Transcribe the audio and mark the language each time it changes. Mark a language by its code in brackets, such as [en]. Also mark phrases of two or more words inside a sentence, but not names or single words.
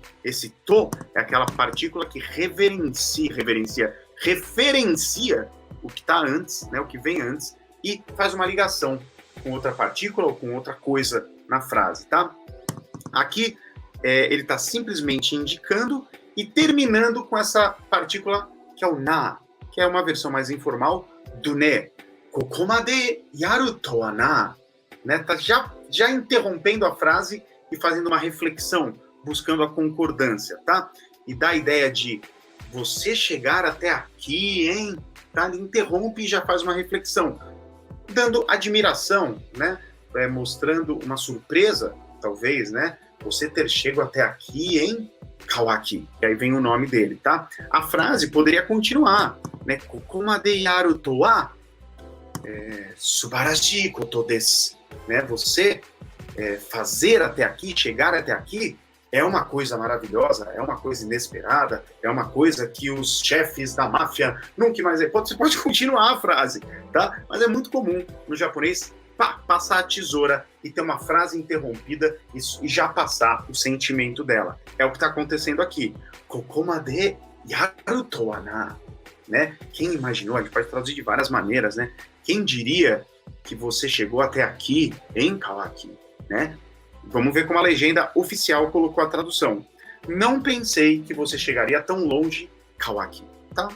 [pt] Esse to é aquela partícula que referencia o que está antes, né, o que vem antes, e faz uma ligação com outra partícula ou com outra coisa na frase, tá? Aqui ele está simplesmente indicando e terminando com essa partícula que é o na, que é uma versão mais informal do ne. [ja] ここまでやるとはな, né? [pt] Tá já interrompendo a frase e fazendo uma reflexão, buscando a concordância, tá? E dá a ideia de você chegar até aqui, hein? Tá? Ele interrompe e já faz uma reflexão, dando admiração, né? Mostrando uma surpresa, talvez, né? Você ter chego até aqui, hein? Kawaki. E aí vem o nome dele, tá? A frase poderia continuar, né? [ja] ここまでやるとは素晴らしいことです, né? [pt] Você fazer até aqui, chegar até aqui, é uma coisa maravilhosa, é uma coisa inesperada, é uma coisa que os chefes da máfia nunca mais... Você pode continuar a frase, tá? Mas é muito comum no japonês passar a tesoura e ter uma frase interrompida e já passar o sentimento dela. É o que está acontecendo aqui. [ja] ここまでやるとはな, [pt] né? Quem imaginou? A gente pode traduzir de várias maneiras, né? Quem diria que você chegou até aqui em Kawaki, né? Vamos ver como a legenda oficial colocou a tradução. Não pensei que você chegaria tão longe, Kawaki. Tá?